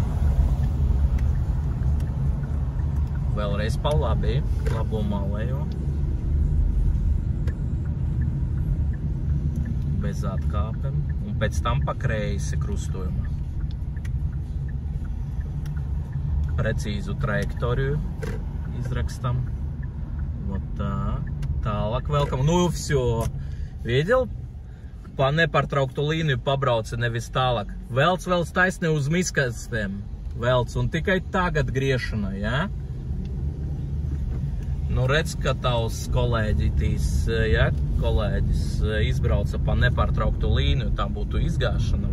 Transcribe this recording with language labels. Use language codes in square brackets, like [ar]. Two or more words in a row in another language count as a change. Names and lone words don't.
[lv] Vēlreiz pa labi, labo malējo. Bez atkāpēm. Un pēc tam pa kreisi krustojumā. Precīzu trajektoriju izrakstam. [ru] Вот так. [lv] Tālāk velkam. Nu, [ru] все. Видел? [lv] Pa nepārtrauktu līniju pabrauca nevis tālāk. Velc taisni uz miskastēm. Velc. Un tikai tagad griešana, ja? Nu, redz, ka tavs kolēģis, ja? Kolēģis izbrauca pa nepārtrauktu līniju, tā būtu izgāšana.